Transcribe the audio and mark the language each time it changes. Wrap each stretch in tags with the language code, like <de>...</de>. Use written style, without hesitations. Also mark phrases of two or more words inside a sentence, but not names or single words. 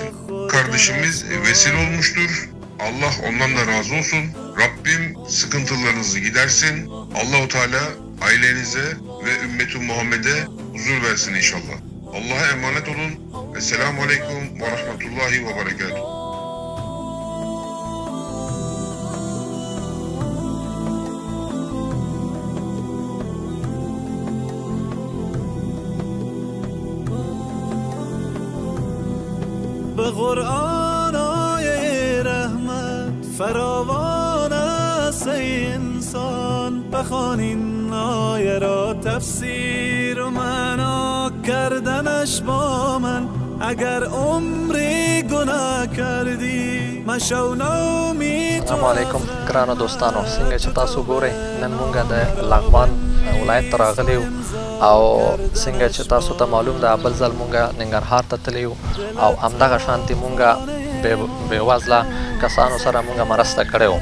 <tr>Kardeşimiz vesile olmuştur. Allah ondan da razı olsun. Rabbim sıkıntılarınızı gidersin.</tr> <ar>الله تعالى</ar> <tr>ailenize ve ümmeti Muhammed'e huzur versin inşallah. Allah'a emanet olun.</tr> <ar>السلام عليكم ورحمة الله وبركاته.</ar> <fa>به قرآن آیه رحمت فراوان است ای انسان، بخوان این آیه را تفسیر و معنا کردنش با من. اگر عمری گناه کردی مشو نومید.</fa> <ar>السلام علیکم</ar> <ps>ګرانو دوستانو، څنګه چې تاسو ګورئ نن مونږ د لغمان ولایت ته راغلي یو، او څنګه چې تاسو ته معلوم ده بل ځل مونږ ننګرهار ته تللی یو، او همدغه شانتې مونږ بېوزله کسانو سره مونږ مرسته کړې وو.</ps>